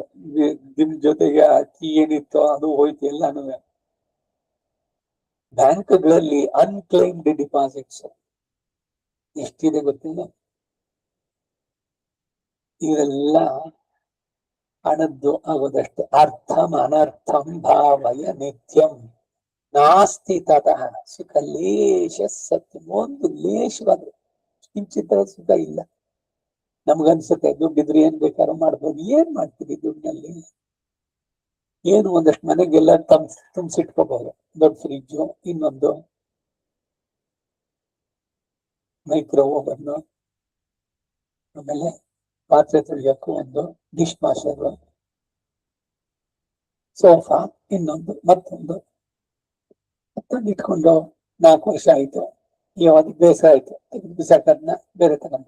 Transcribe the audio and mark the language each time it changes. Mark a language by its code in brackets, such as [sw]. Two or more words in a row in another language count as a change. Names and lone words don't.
[kn] ನಿಮ್ ಜೊತೆಗೆ ಅಕ್ಕಿ ಏನಿತ್ತೋ ಅದು ಹೋಯ್ತು ಎಲ್ಲಾನು. ಬ್ಯಾಂಕ್ಗಳಲ್ಲಿ [en] unclaimed deposits [kn] ಎಷ್ಟಿದೆ ಗೊತ್ತಿಲ್ಲ. ಇವೆಲ್ಲ ಹಣದ್ದು ಆಗೋದಷ್ಟೇ. [sa] ಅರ್ಥಂ ಅನರ್ಥಂ ಭಾವಯ ನಿತ್ಯಂ ನಾಸ್ತಿ ತತಃ ಸುಖ ಲೇಷ ಸತ್ಯ. [kn] ಒಂದು ಲೇಷವಾದ ಕಿಂಚಿತ್ತ ಸುಖ ಇಲ್ಲ. ನಮ್ಗನ್ಸುತ್ತೆ ದುಡ್ಡಿದ್ರೆ ಏನ್ ಬೇಕಾದ್ರೂ ಮಾಡ್ಬೋದು. ಏನ್ ಮಾಡ್ತೀವಿ ದುಡ್ಡಿನಲ್ಲಿ? ಏನು ಒಂದಷ್ಟು ಮನೆಗೆಲ್ಲ ತುಂಬಿಸಿಟ್ಕೋಬಹುದು. ದೊಡ್ಡ ಫ್ರಿಜ್ಜು, ಇನ್ನೊಂದು [en] micro oven, [kn] ಆಮೇಲೆ ಪಾತ್ರೆ ತೊಳೆಯಕ್ಕೂ ಒಂದು [en] dish washer, [kn] ಸೋಫಾ, ಇನ್ನೊಂದು ಮತ್ತೊಂದು ಇಟ್ಕೊಂಡು 4 ವರ್ಷ ಆಯ್ತು, ಯಾವಾಗ ಬೇಸರ ಆಯ್ತು ಬಿಸಾಕದ್ನ ಬೇರೆ ತಗೊಂಡ.